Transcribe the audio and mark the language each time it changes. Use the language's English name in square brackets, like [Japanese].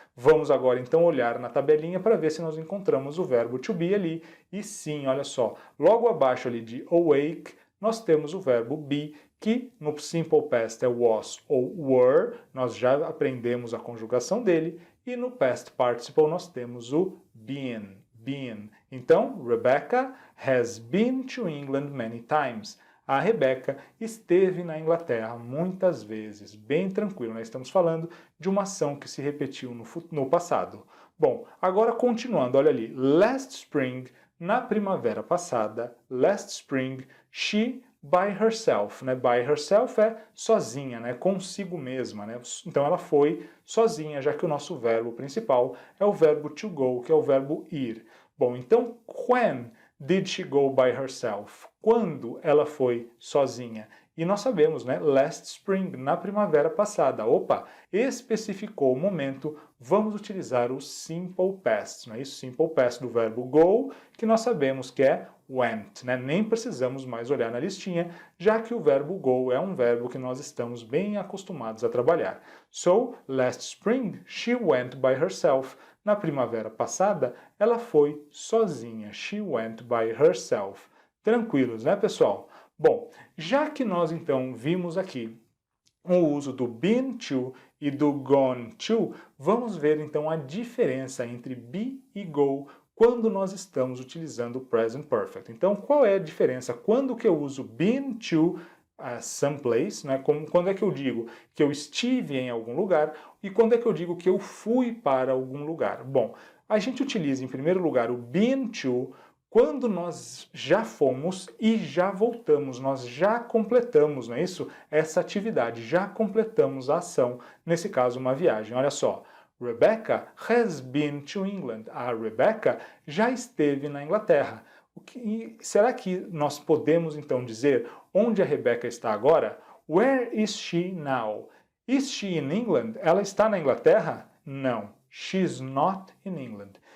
[Portuguese] Vamos agora, então, olhar na tabelinha para ver se nós encontramos o verbo to be ali. E sim, olha só, logo abaixo ali de awake, nós temos o verbo be, que no simple past é was ou were, nós já aprendemos a conjugação dele, e no past participle nós temos o been. [English] Então, Rebecca has been to England many times. [Portuguese] A Rebecca esteve na Inglaterra muitas vezes. Bem tranquilo, nós estamos falando de uma ação que se repetiu no passado. Bom, agora continuando, olha ali. [English] Last spring, [Portuguese] na primavera passada, [English] last spring, she by herself, [Portuguese] né? By herself é sozinha, né? Consigo mesma, né? Então ela foi sozinha, já que o nosso verbo principal é o verbo to go, que é o verbo ir. Bom, então, [English] when did she go by herself? [Portuguese] Quando ela foi sozinha? E nós sabemos, né? [English] Last spring, [Portuguese] na primavera passada. Opa, especificou o momento, vamos utilizar o simple past, não é isso? Simple past do verbo go, que nós sabemos que é went, né? Nem precisamos mais olhar na listinha, já que o verbo go é um verbo que nós estamos bem acostumados a trabalhar. [English] So, last spring, she went by herself. [Portuguese] Na primavera passada, ela foi sozinha. [English] She went by herself. [Portuguese] Tranquilos, né, pessoal? Bom, já que nós então vimos aqui o uso do been to e do gone to, vamos ver então a diferença entre be e go quando nós estamos utilizando o present perfect. Então, qual é a diferença? Quando que eu uso been to someplace, né? Quando é que eu digo que eu estive em algum lugar e quando é que eu digo que eu fui para algum lugar? Bom, a gente utiliza em primeiro lugar o been to quando nós já fomos e já voltamos, nós já completamos, não é isso? Essa atividade, já completamos a ação, nesse caso uma viagem. Olha só, [English] Rebecca has been to England. [Portuguese] A Rebecca já esteve na Inglaterra. Será que nós podemos então dizer onde a Rebecca está agora? [English] Where is she now? Is she in England? [Portuguese] Ela está na Inglaterra? Não. [English] She's not in England.